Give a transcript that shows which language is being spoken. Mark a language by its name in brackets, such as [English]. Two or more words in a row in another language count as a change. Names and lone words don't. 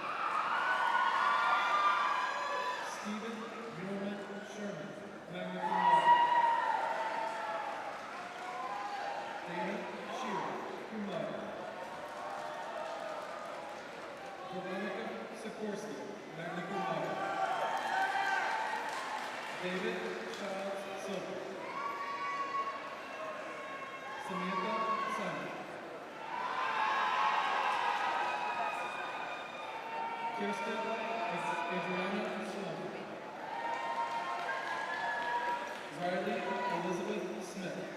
[English] Stephen Norman Sherman, [Latin] magna cum laude. [English] Dana Shearer, [Latin] cum laude. [English] Veronica Sikorsky, [Latin] magna cum laude. [English] David Childs Silver. Samantha Simon. Kirsten Adriana Sloan. Riley Elizabeth Smith.